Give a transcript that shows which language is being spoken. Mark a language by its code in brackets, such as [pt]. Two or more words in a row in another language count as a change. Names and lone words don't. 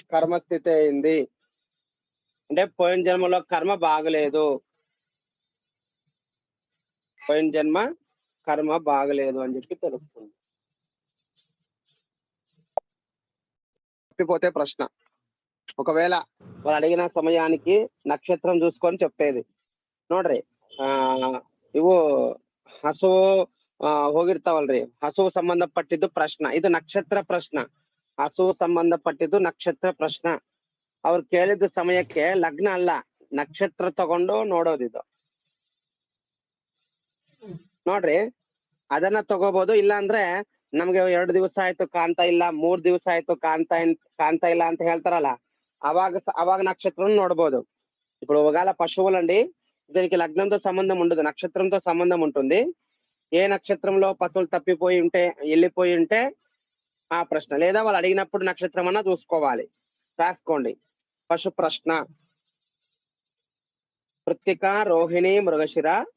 [te] కర్మస్థితి అయింది అంటే పోయిన జన్మలో కర్మ బాగలేదు, పోయిన జన్మ కర్మ బాగలేదు అని చెప్పి తెలుస్తుంది. తప్పిపోతే ప్రశ్న. ఒకవేళ వాళ్ళు అడిగిన సమయానికి నక్షత్రం చూసుకొని చెప్పేది. [kn] ನೋಡ್ರಿ ಇವು ಹಸುವು ಹೋಗಿರ್ತಾವಲ್ರಿ, ಹಸುವು ಸಂಬಂಧಪಟ್ಟಿದ್ದು ಪ್ರಶ್ನ. ಇದು ನಕ್ಷತ್ರ ಪ್ರಶ್ನ. ಹಸುವು ಸಂಬಂಧಪಟ್ಟಿದ್ದು ನಕ್ಷತ್ರ ಪ್ರಶ್ನ. ಅವ್ರು ಕೇಳಿದ ಸಮಯಕ್ಕೆ ಲಗ್ನ ಅಲ್ಲ, ನಕ್ಷತ್ರ ತಗೊಂಡು ನೋಡೋದಿದು. ನೋಡ್ರಿ, ಅದನ್ನ ತಗೋಬಹುದು. ಇಲ್ಲ ಅಂದ್ರೆ ನಮ್ಗೆ 2 ದಿವಸ ಆಯ್ತು ಕಾಣ್ತಾ ಇಲ್ಲ, 3 ದಿವಸ ಆಯ್ತು ಕಾಣ್ತಾ ಇಲ್ಲ ಅಂತ ಹೇಳ್ತಾರಲ್ಲ, ಅವಾಗ ನಕ್ಷತ್ರ ನೋಡಬೋದು. [te] ఇప్పుడు ఒకవేళ పశువులండి, దీనికి లగ్నంతో సంబంధం ఉండదు, నక్షత్రంతో సంబంధం ఉంటుంది. ఏ నక్షత్రంలో పశువులు తప్పిపోయి ఉంటే, వెళ్ళిపోయి ఉంటే ఆ ప్రశ్న, లేదా వాళ్ళు అడిగినప్పుడు నక్షత్రం అన్నా చూసుకోవాలి. రాసుకోండి. పశు ప్రశ్న: కృత్తిక, రోహిణి, మృగశిర.